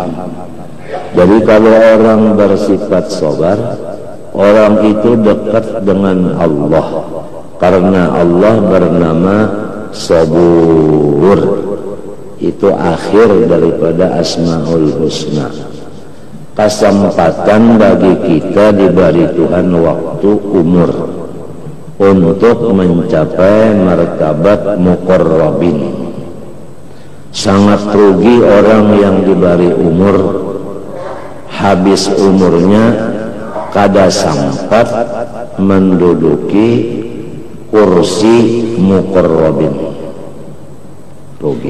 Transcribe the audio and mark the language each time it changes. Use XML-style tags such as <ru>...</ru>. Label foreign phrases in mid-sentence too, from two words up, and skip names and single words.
<id>Jadi kalau orang bersifat sabar, orang itu dekat dengan Allah, karena Allah bernama sabur. Itu akhir daripada Asmaul Husna. Kesempatan bagi kita diberi Tuhan waktu umur untuk mencapai martabat muqarrabin. Sangat rugi orang yang diberi umur, habis umurnya kada sempat menduduki kursi muqarrabin. Rugi.</id>